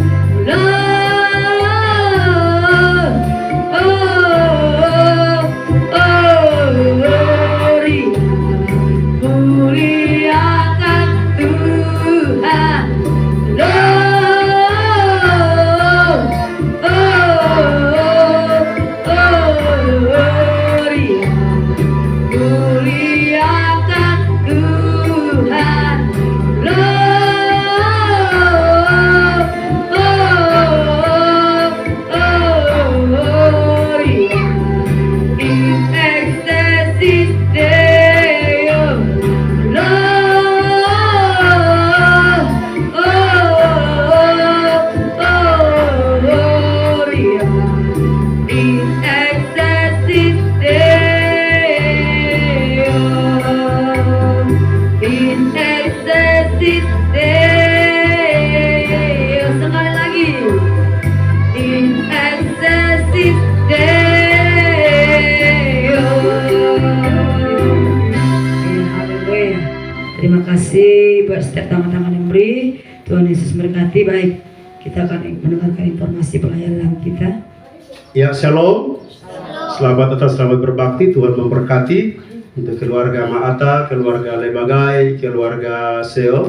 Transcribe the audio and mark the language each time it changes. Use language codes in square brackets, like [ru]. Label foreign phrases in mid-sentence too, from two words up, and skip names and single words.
[id] Muliakan Tuhan. Muliakan Tuhan. [la] In excelsis Deo. In excelsis Deo. In excelsis Deo. [id] Sekali lagi. [la] In excelsis Deo. [id] Haleluya. Terima kasih buat setiap tangan-tangan yang beri. Tuhan Yesus memberkati. Baik, kita akan mendengarkan informasi pelayanan kita. Ya, shalom. Selamat datang, selamat berbakti. Tuhan memberkati untuk keluarga Maata, keluarga Lebagai, keluarga Seo.